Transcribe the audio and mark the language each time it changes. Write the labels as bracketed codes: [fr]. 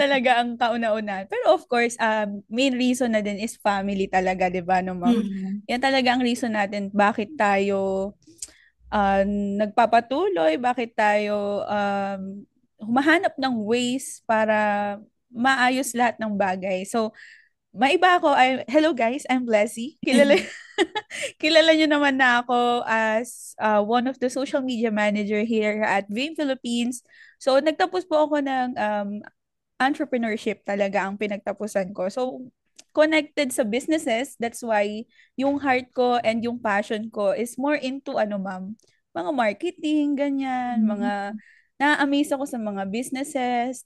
[tl] talaga ang kauna-una. Pero [en] of course, main reason [tl] na din is family talaga, di ba, no, ma'am? Mm. Yan talaga ang reason natin bakit tayo nagpapatuloy, bakit tayo humahanap ng ways para maayos lahat ng bagay. So, maiba ako. [en] Hello guys, I'm Blessy. [tl] Kilala niyo naman na ako [en] as one of the social media manager here [tl] at Vein Philippines. So, nagtapos po ako ng entrepreneurship talaga ang pinagtapusan ko. [en] So, connected sa businesses. That's why yung heart ko and yung passion ko is more into ma'am, mga marketing, ganyan, [tl] mga na-amaze ako sa mga [en] businesses.